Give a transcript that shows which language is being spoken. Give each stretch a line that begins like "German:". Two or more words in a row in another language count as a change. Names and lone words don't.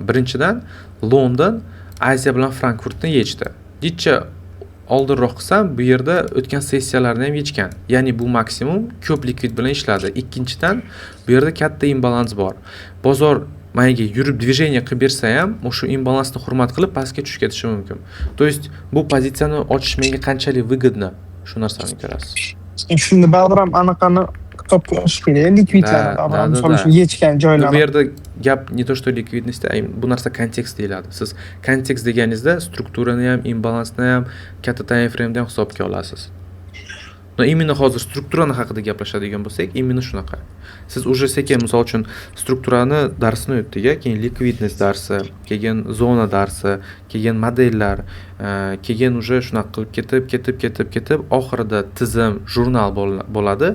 Uzbek: Birinchidan London Aziya bilan Frankfurtni yechdi. Ditcha oldinroq qilsam, bu yerda o'tgan sessiyalarni ham yechgan. Ya'ni bu maksimum ko'p likvid bilan ishladi. Ikkinchidan, bu yerda katta imbalans bor. Bozor mayga yurib движение qilib bersa ham, o'sha imbalansni hurmat qilib pastga tushib ketishi mumkin. То есть bu pozitsiyani ochish menga qanchalik выгодно, shu narsani ko'rasiz. Shunda baribir ham anaqani kitob qo'yish kerak, likvidlarni, misol uchun yechgan joylarni. Bu yerda gap
Russian: не то что
Uzbek: likvidность, bu narsa kontekst deyiladi. Siz kontekst deganingizda strukturani ham, imbalansni ham, katta
English: time frame'da
Uzbek: ham hisobga olasiz. No именно hozir strukturani haqida gaplashadigan bo'lsak, именно shunaqa. Siz уже sekin misol uchun strukturani darsini o'tdik, keyin likvidность darsi, keyin zona darsi, keyin modellar, keyin уже shunaqa qilib ketib, oxirida tizim, jurnal bo'ladi.